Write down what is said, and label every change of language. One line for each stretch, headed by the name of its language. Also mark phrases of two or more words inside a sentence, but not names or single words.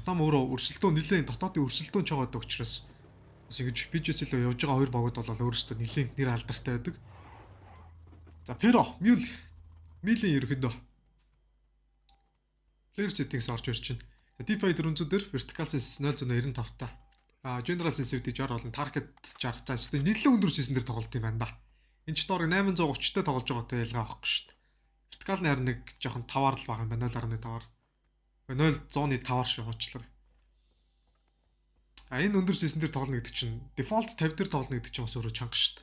Mongolian: Вьетнам өөрөө өрсөлдөөн нэлээд дотоодын өрсөлдөөн чагаад учраас бас ингэж PGC рүү явж байгаа хоёр багууд бол өөрөөсөө нэлээд нэр алдартай байдаг. За Pero Mil-ийн ерөөдөө
English: player settings
Mongolian: орж ирж байна. DPI 400 дээр
English: vertical sense
Mongolian: 0.95 та.
English: General sensitivity
Mongolian: 60 болон target 60. За зөвхөн нэлээд өндөр season дээр тоглолт юм байна да. Энэ ч доор 830-тай тоглож байгаатай ялгаа авахгүй шүү дээ. Vertical нь харин нэг жоохон 5-аар л байгаа юм байна. 0.5-аар. 0.5-аар шүү хуучлаа. Энэ өндөр season дээр тоглоно гэдэг чинь default 50 дээр тоглоно гэдэг чинь бас өөрөө чанга шүү дээ.